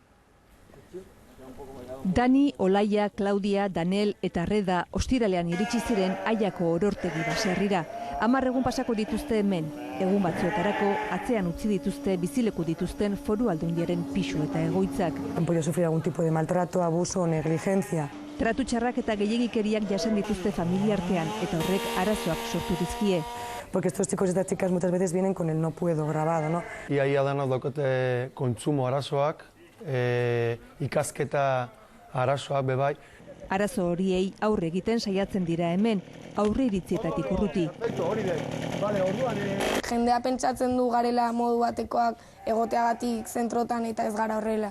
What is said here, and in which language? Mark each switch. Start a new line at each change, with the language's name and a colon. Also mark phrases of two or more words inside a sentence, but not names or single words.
Basque: Dani, Olaia, Claudia, Danel eta Reda ostiralean iritsi ziren Aiako orortegi baserrira. 10 egun pasako dituzte hemen. Egun batzuetarako atzean utzi dituzte bizileku dituzten Foru Aldundiaren pisu eta egoitzak.
Spanish: Han podido sufrir algún tipo de maltrato, abuso o negligencia.
Basque: Tratu txarrak eta gehiegikeriak jasan dituzte familia artean eta horrek arazoak sortu dizkie.
Spanish: Porque estos chicos y estas chicas muchas veces vienen con el no puedo grabado, ¿no?
Basque: Ia danok daukote kontsumo arazoak, ikasketa arazoak bebai. Arazo horiei aurre egiten saiatzen dira hemen, aurre iritzietatik urruti. Jendea pentsatzen du garela modu batekoak egoteagatik zentrotan eta ez gara horrela.